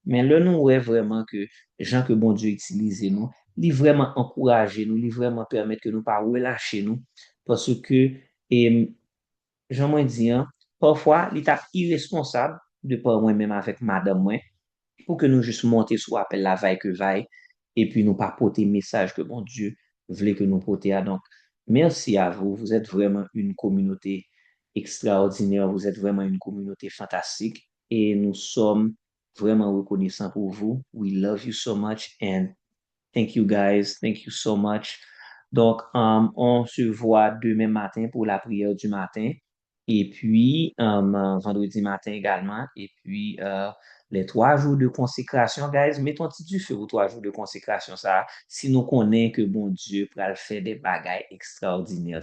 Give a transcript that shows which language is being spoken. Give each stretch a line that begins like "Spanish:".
French: Mais là, nous, ouais, vraiment que gens que bon Dieu utilise nous, lui vraiment encourager nous, lui vraiment permettre que nous pas relâcher nous, parce que, et, Jean-moi dit, hein, parfois, l'étape irresponsable de pas moi-même avec madame, moi, pour que nous juste monter sur appel la vaille que vaille, et puis nous pas porter message que bon Dieu voulait que nous porter. Donc, merci à vous. Vous êtes vraiment une communauté extraordinaire. Vous êtes vraiment une communauté fantastique. Et nous sommes vraiment reconnaissants pour vous.
English: We love you so much and thank you guys. Thank you so much.
French: Donc, on se voit demain matin pour la prière du matin. Et puis, vendredi matin également. Et puis, les 3 jours de consécration, guys, mettons un petit du feu aux 3 jours de consécration, ça. Si nous connaissons que bon Dieu pourra faire des bagailles extraordinaires.